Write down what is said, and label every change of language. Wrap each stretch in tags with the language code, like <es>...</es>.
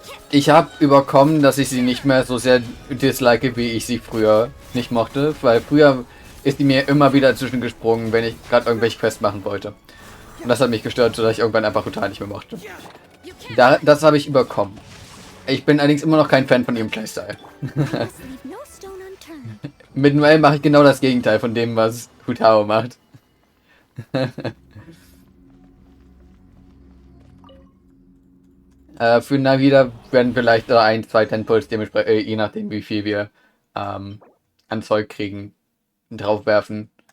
<de>Ich habe überkommen, dass ich sie nicht mehr so sehr dislike, wie ich sie früher nicht mochte. Weil früher ist die mir immer wieder zwischengesprungen, wenn ich gerade irgendwelche Quests machen wollte. Und das hat mich gestört, sodass ich irgendwann einfach Hutao nicht mehr mochte. Das habe ich überkommen. Ich bin allerdings immer noch kein Fan von ihrem Playstyle.</de> <en>must leave no stone unturned.</en> <de>Mit Noel mache ich genau das Gegenteil von dem, was Hutao macht. Für Nahida werden vielleicht ein, zwei Tentpoles, je nachdem wie viel wir an Zeug kriegen, draufwerfen.</de>